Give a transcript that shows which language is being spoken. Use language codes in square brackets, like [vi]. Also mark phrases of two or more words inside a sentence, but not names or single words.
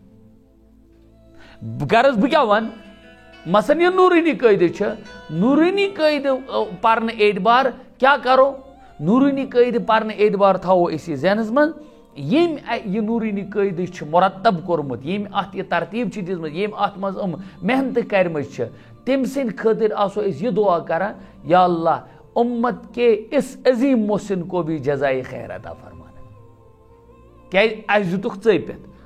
[ks] غرض بہٕ کیٛاہ وَنہٕ مثلاً یہ نورانی قٲیدٕ چھِ نورانی قٲیدٕ پرنہٕ اعتبار کیٛاہ کرو نورانی قٲیدٕ پرنہٕ اعتبار تھاوو أسۍ یہِ ذہنس منٛز ییٚمۍ یہِ نورانی قٲیدٕ چھُ مرتب کوٚرمُت ییٚمۍ اتھ یہِ ترتیٖب چھِ دِژمٕژ ییٚمۍ اتھ منٛز محنتہٕ کرِمٕژ چھِ تٔمۍ سٕنٛدِ خٲطرٕ آسو أسۍ یہِ دعا کران [ur] یا اللہ امت کے اس عظیم محسن کو بھی جزائے خیر عطا فرمانا [ks] کیٛازِ اَسہِ دیُتُکھ ژٔپِتھ